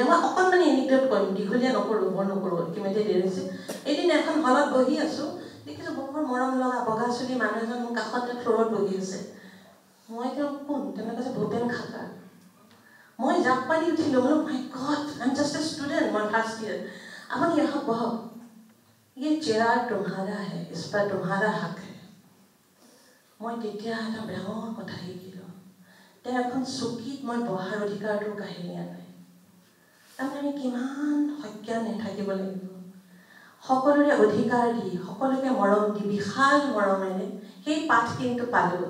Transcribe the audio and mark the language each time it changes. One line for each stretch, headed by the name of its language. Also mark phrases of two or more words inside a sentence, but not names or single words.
Assamese: মই অকণমান এনিকডট কৰিম, দীঘলীয়া নকৰোঁ, বৰ নকৰোঁ, ইতিমধ্যে দেৰি হৈছে। এদিন এখন হলত বহি আছোঁ, দেখিছোঁ বৰ মৰম লগা বগা চুলি মানুহ এজন মোৰ কাষতে ফ্ল'ৰত বহি আছে। মই তেওঁ কোন? তেওঁ কৈছে ভূপেন খাকাৰ। মই জাপ মাৰি উঠিলোঁ, বোলো
English: My God, I am just a student,
Assamese: মই
English: first year.
Assamese: আপুনি আহক বহক,
Hindi: ये चेहरा तुम्हारा है, इस पर तुम्हारा हक है।
Assamese: মই তেতিয়া এটা ডাঙৰ কথা শিকিলোঁ, তেওঁ এখন চকীত মই বহাৰ অধিকাৰটোৰ কাহিনী আনে। তাৰমানে আমি কিমান সজ্ঞানে থাকিব লাগিব, সকলোৰে অধিকাৰ দি, সকলোকে মৰম দি, বিশাল মৰমেৰে সেই পাঠ কিন্তু পালোঁ।